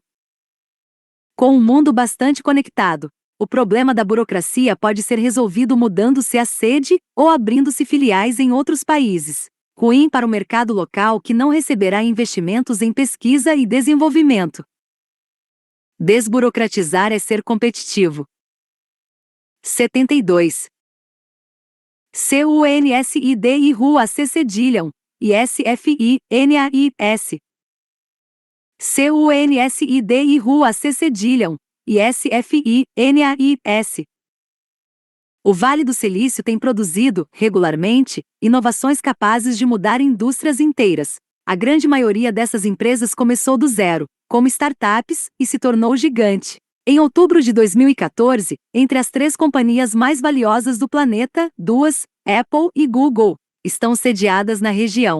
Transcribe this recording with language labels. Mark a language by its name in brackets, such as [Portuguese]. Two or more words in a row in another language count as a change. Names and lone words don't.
[Portuguese] Com um mundo bastante conectado, o problema da burocracia pode ser resolvido mudando-se a sede ou abrindo-se filiais em outros países. Ruim para o mercado local, que não receberá investimentos em pesquisa e desenvolvimento. Desburocratizar é ser competitivo. 72. CUNSIDI-RUAC cedilham, ISFI-NAIS. CUNSIDI-RUAC cedilham, ISFI-NAIS. O Vale do Silício tem produzido, regularmente, inovações capazes de mudar indústrias inteiras. A grande maioria dessas empresas começou do zero, como startups, e se tornou gigante. Em outubro de 2014, entre as 3 companhias mais valiosas do planeta, 2, Apple e Google, estão sediadas na região.